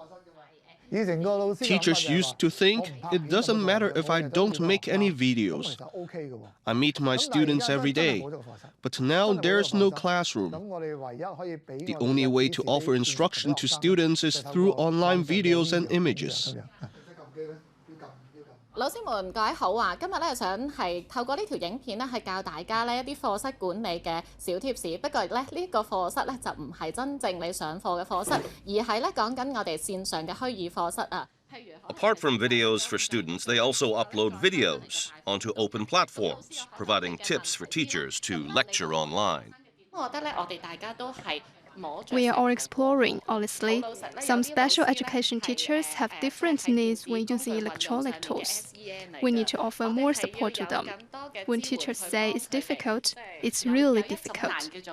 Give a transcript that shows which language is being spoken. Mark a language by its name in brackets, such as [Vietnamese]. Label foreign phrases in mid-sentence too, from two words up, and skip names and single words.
[English] Teachers used to think it doesn't matter if I don't make any videos. I meet my students every day, but now there's no classroom. The only way to offer instruction to students is through online videos and images. [Cantonese] 老師們各位好啊！今日咧想係透過呢條影片咧，係教大家咧一啲課室管理嘅小貼士。不過咧呢個課室咧就唔係真正你上課嘅課室，而係咧講緊我哋線上嘅虛擬課室啊。 Apart from videos for students, they also upload videos onto open platforms, providing tips for teachers to lecture online. 我覺得咧，我哋大家都係 [English] We are all exploring, honestly. Some special education teachers have different needs when using electronic tools. We need to offer more support to them. When teachers say it's difficult, it's really difficult.